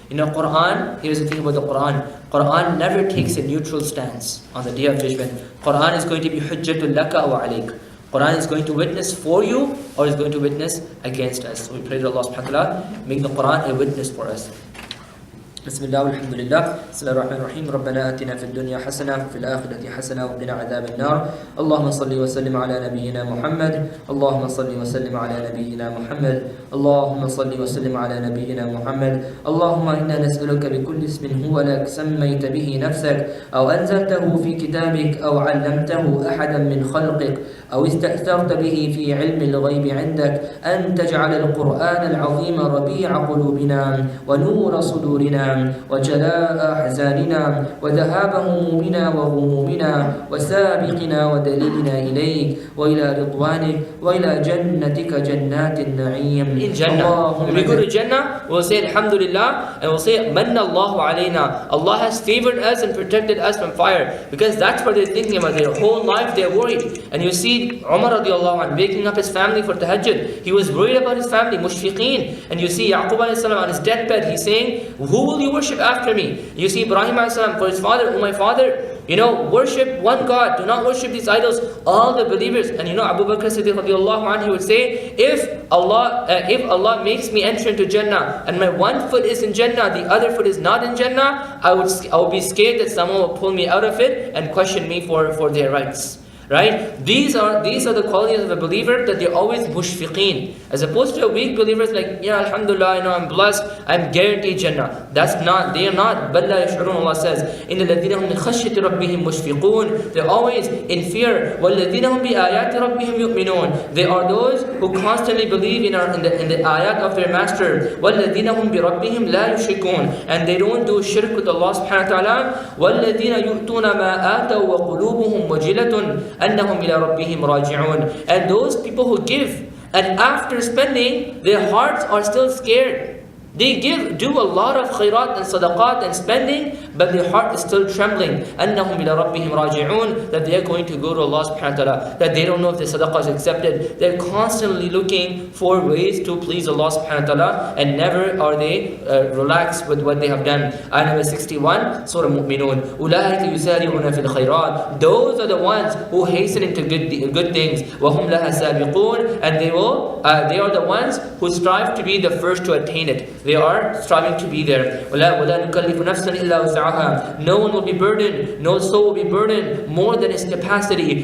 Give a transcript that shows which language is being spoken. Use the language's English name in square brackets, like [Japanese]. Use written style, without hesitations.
[English] Quran, here's the thing about the Quran. Quran never takes a neutral stance on the Day of Judgment. Quran is going to be [Arabic] hujjatul laka wa alayk. [English] Quran is going to witness for you or is going to witness against us. So we pray that Allah subhanahu wa ta'ala make the Quran a witness for us. [Arabic] بسم الله والحمد لله. بسم الله الرحمن الرحيم. ربنا آتنا في الدنيا حسنة وفي الآخرة حسنة وقنا عذاب النار. اللهم صل وسلم على نبينا محمد. اللهم صل وسلم على نبينا محمد. اللهم صل وسلم على نبينا محمد. اللهم إنا نسألك بكل اسم هو لك سميت به نفسك أو أنزلته في كتابك أو علمته أحدا من خلقك أو استأثرت به في علم الغيب عندك أن تجعل القرآن العظيم ربيع قلوبنا ونور صدورنا وجلاء أحزاننا وذهاب همومنا وغمومنا وسابقنا ودليلنا إليك وإلى رضوانك وإلى جنتك جنات النعيم. [English] In Jannah, when we go to Jannah, we'll say Alhamdulillah, and we'll say [Arabic] Manna Allahu alayna. [English] Allah has favored us and protected us from fire, because that's what they're thinking about. Their whole life they're worried. And you see Umar radiallahu anh waking up his family for tahajjud. He was worried about his family, mushfiqeen. And you see Yaqub alayhi salam on his deathbed, he's saying, who will you worship after me? You see Ibrahim alayhi salam for his father, oh my father, worship one God, do not worship these idols. All the believers, and Abu Bakr Siddiq radiallahu anh, he would say, if Allah makes me enter into Jannah and my one foot is in Jannah, the other foot is not in Jannah, I would be scared that someone will pull me out of it and question me for their rights. Right? These are the qualities of a believer, that they're always mushfiqeen. As opposed to a weak believer is like, alhamdulillah, I'm blessed, I'm guaranteed Jannah. They are not. [Arabic] بَلْ لَا يَشْعُرُونَ. [English] Allah says, [Arabic] إِنَّ الَّذِينَ هُمْ لِخَشْيَةِ رَبِّهِمْ مُشْفِقُونَ. [English] They're always in fear. [Arabic] وَالَّذِينَ هُمْ بِآيَاتِ رَبِّهِمْ يُؤْمِنُونَ. [English] They are those who constantly believe in the ayat of their master. [Arabic] وَالَّذِينَ هُمْ بِرَبِّهِمْ لَا يُشْرِكُونَ. [English] And they don't do shirk with Allah subhanahu wa ta'ala. [Arabic] وَالَّذِينَ يُؤْتُونَ مَا آتَوا وَقُلُوبُهُمْ وَجِلَةٌ أنهم إلى ربهم راجعون. [English] And those people who give, and after spending, their hearts are still scared. They do a lot of khairat and sadaqat and spending, but their heart is still trembling. [Arabic] أنهم إلى ربهم راجعون. [English] That they are going to go to Allah subhanahu wa ta'ala. That they don't know if the sadaqah is accepted. They're constantly looking for ways to please Allah subhanahu wa ta'ala, and never are they relaxed with what they have done. Ayah number 61, Surah An-Nur. [Arabic] أولئك يسارعون في الخيرات. [English] Those are the ones who hasten into good things. [Arabic] وهم لها سابقون. [English] And they are the ones who strive to be the first to attain it. They are striving to be there. [Arabic] وَلَا نُكَلِّفُ نَفْسًا إِلَّا وُسْعَهَا. [English] No one will be burdened, no soul will be burdened more than its capacity.